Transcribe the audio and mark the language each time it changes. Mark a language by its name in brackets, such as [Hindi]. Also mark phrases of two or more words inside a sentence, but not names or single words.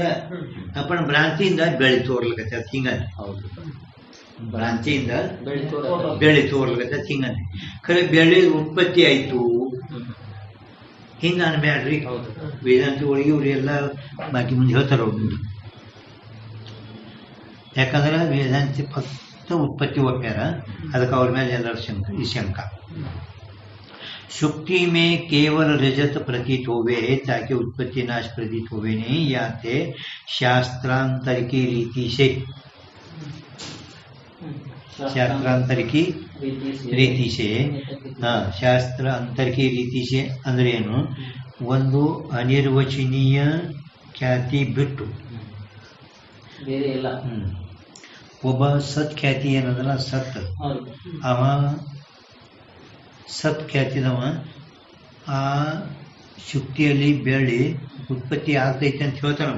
[Kannada] ಅಪ್ಪಣ ಭ್ರಾಂತಿಯಿಂದ ಬೆಳಿ ತೋರ್ಲಕತ್ತ ಹಿಂಗ, ಭ್ರಾಂತಿಯಿಂದ ಬೆಳಿ ತೋರ್ಲಕತ್ತ ಹಿಂಗಂದ್ರೆ ಖರೆ ಬೆಳ್ಳಿ ಉತ್ಪತ್ತಿ ಆಯ್ತು ಹಿಂಗ ಅನ್ಬ್ಯಾಡ್ರಿ. ವೇದಾಂತಿ ಒಳಗೆ ಇವ್ರು ಎಲ್ಲ ಬಾಕಿ ಮುಂದೆ ಹೇಳ್ತಾರ ಅವ್ರು. ಯಾಕಂದ್ರೆ ವೇದಾಂತಿ ಫಕ್ತ ಉತ್ಪತ್ತಿ ಒಪ್ಪ್ಯಾರ, ಅದಕ್ಕೆ ಅವ್ರ ಮೇಲೆ ಎಲ್ಲರ ಶಂಕ. [Hindi] शुक्ति में केवल रजत प्रतीत होवे ताकि उत्पत्ति नाश प्रतीत होवे नहीं, या ते शास्त्रांतर की रीति से, शास्त्रांतर की रीति से, शास्त्र अंतर की रीति से [Kannada] ಅಂದ್ರೆ ಏನು, ಒಂದು ಅನಿರ್ವಚನೀಯ ಖ್ಯಾತಿ ಬಿಟ್ಟು ಒಬ್ಬ ಸತ್ ಖ್ಯಾತಿ ಏನಂದ್ರ ಸತ್, ಅವ ಸತ್ ಖ್ಯಾತಿದವ ಆ ಶುಕ್ತಿಯಲ್ಲಿ ಬೆಳ್ಳಿ ಉತ್ಪತ್ತಿ ಆಗ್ತೈತೆ ಅಂತ ಹೇಳ್ತಾನವ.